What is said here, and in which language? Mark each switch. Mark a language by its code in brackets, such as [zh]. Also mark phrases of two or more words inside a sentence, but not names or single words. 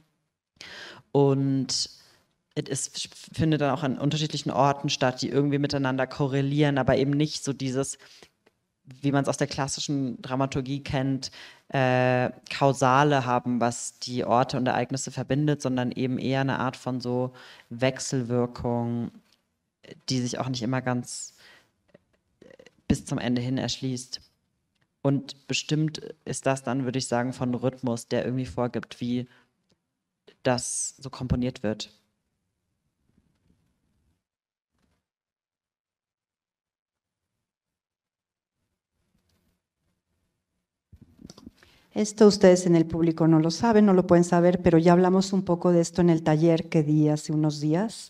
[de] Und es findet dann auch an unterschiedlichen Orten statt, die irgendwie miteinander korrelieren, aber eben nicht so dieses, wie man es aus der klassischen Dramaturgie kennt, Kausale haben, was die Orte und Ereignisse verbindet, sondern eben eher eine Art von so Wechselwirkung, die sich auch nicht immer ganz bis zum Ende hin erschließt. Und bestimmt ist das dann, würde ich sagen, von Rhythmus, der irgendwie vorgibt, wie das so komponiert wird. [es] Esto ustedes en el público no lo saben, no lo pueden saber, pero ya hablamos un poco de esto en el taller que di hace unos días.